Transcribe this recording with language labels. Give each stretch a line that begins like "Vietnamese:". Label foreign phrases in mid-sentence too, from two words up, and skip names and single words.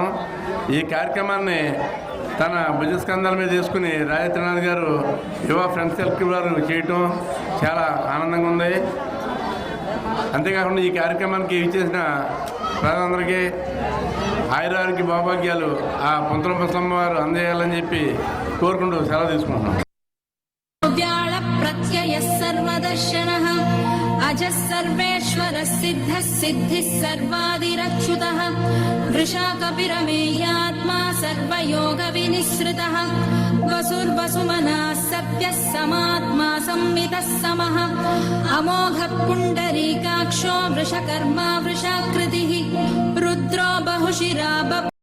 Telugu: ఈ కార్యక్రమాన్ని తన భుజస్కంధాల మీద తీసుకుని రాజేంద్రనాథ్ గారు యువ ఫ్రెండ్స్ సర్కిల్ వారు చేయటం చాలా ఆనందంగా ఉంది. అంతేకాకుండా ఈ కార్యక్రమానికి ఇచ్చేసిన ప్రజలందరికీ ఆయురారోగ్య భాగ్యాలు ఆ పుంతల ముసలమ్మ వారు అందజేయాలని చెప్పి కోరుకుంటూ సెలవు తీసుకుంటున్నాం.
Sanskrit: सर्वदर्शनः अजः सर्वेश्वरः सिद्धः सिद्धिः सर्वादिरच्युतः वृषाकपिरमेयात्मा सर्वयोगविनिःसृतः वसुर्वसुमनः सत्यः समात्मा संमितः समः अमोघः पुण्डरीकाक्षो वृषकर्मा वृषाकृतिः रुद्रो बहुशिरा